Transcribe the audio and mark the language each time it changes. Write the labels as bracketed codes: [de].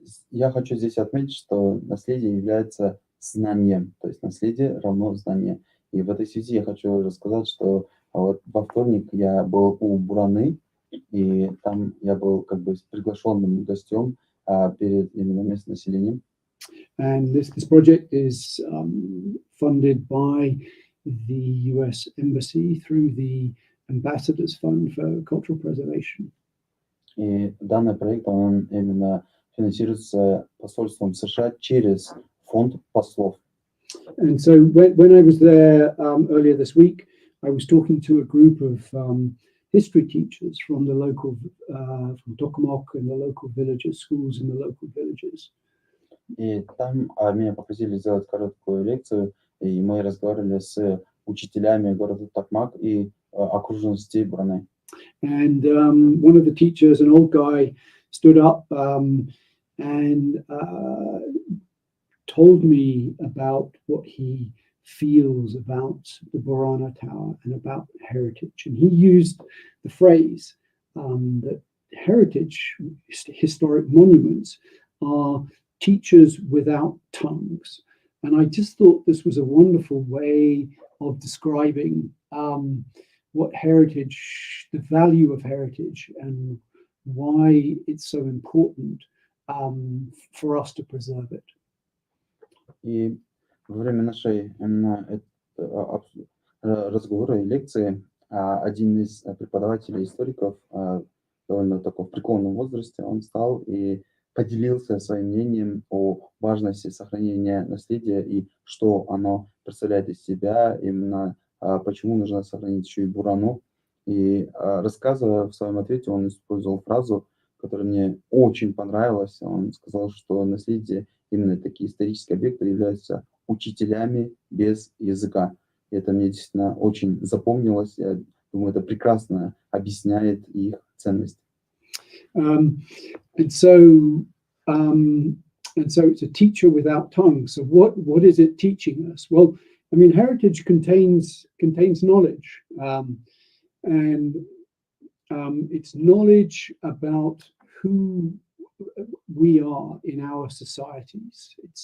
[ru] Я хочу здесь отметить, что наследие является знанием, то есть наследие равно знание. И в этой связи я хочу рассказать, что вот во вторник я был у Бураны, и там я был как бы приглашенным гостем перед именно местным населением. [en] And this project is funded by the US Embassy through the Ambassadors Fund for Cultural Preservation. [ru] И данный проект, он именно финансируется посольством США через фонд послов. [en] And so when I was there earlier this week, I was talking to a group of history teachers from the local, from Kutamaku and the local villages, schools in the local villages. [ru] И там меня попросили сделать короткую лекцию, и мы разговаривали с учителями города Токмак и окружности Бураны. [en] And one of the teachers, an old guy, stood up and told me about what he feels about the Burana Tower and about heritage. And he used the phrase that heritage, historic monuments, are teachers without tongues. And I just thought this was a wonderful way of describing what heritage, the value of heritage, and why it's so important for us to preserve it. [ru] И во время нашей именно разговора и лекции один из преподавателей историков, довольно такой в преклонном возрасте, он встал и поделился своим мнением о важности сохранения наследия и что оно представляет из себя, именно почему нужно сохранить еще и Бурану. И рассказывая в своем ответе, он использовал фразу, которая мне очень понравилась. Он сказал, что наследие, именно такие исторические объекты, являются учителями без языка. И это мне действительно очень запомнилось. Я думаю, это прекрасно объясняет их ценность. [en] And so it's a teacher without tongue. So what is it teaching us? Well, I mean, heritage contains knowledge, and it's knowledge about who we are in our societies.